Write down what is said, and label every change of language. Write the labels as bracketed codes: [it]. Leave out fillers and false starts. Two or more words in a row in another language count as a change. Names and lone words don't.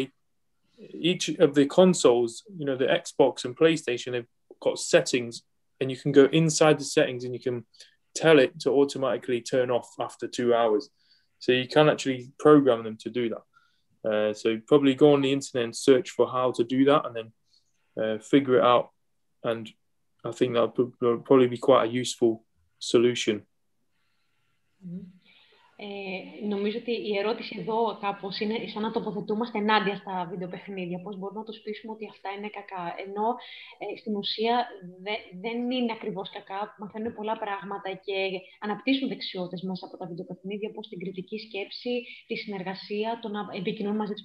[en] Each of the consoles, you know, the Xbox and PlayStation, they've got settings, and you can go inside the settings and you can tell it to automatically turn off after 2 hours. So you can actually program them to do that. So probably go on the internet and search for how to do that, and then figure it out. And I think that would probably be quite a useful solution. [el] Νομίζω ότι η ερώτηση εδώ κάπως είναι σαν να τοποθετούμαστε ενάντια στα βιντεοπαιχνίδια. Πώς μπορούμε να τους πείσουμε ότι αυτά είναι κακά. Ενώ στην ουσία δεν είναι ακριβώς κακά. Μαθαίνουν πολλά πράγματα και αναπτύσσουν δεξιότητες μέσα από τα βιντεοπαιχνίδια, όπως την κριτική σκέψη, τη συνεργασία, το να επικοινωνούν μαζί τους.